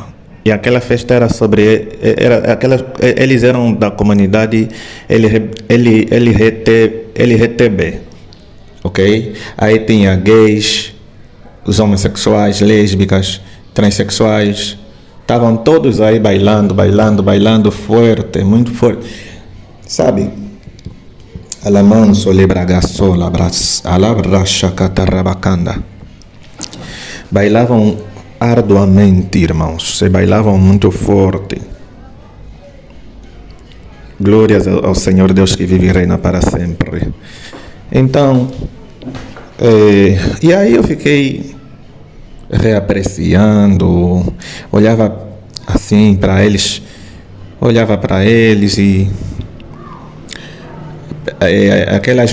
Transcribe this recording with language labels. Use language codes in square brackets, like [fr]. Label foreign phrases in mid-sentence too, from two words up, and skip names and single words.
[pt] E aquela festa era eles eram da comunidade LGTB, ok? Aí tinha gays, os homossexuais, lésbicas, transexuais, estavam todos aí bailando forte, muito forte, sabe? Alamanso lebragaço alabrachakatarabacanda. Bailavam arduamente, irmãos, se bailavam muito forte. Glórias ao Senhor Deus que vive e reina para sempre. Então, e aí eu fiquei reapreciando, olhava assim para eles, e aquelas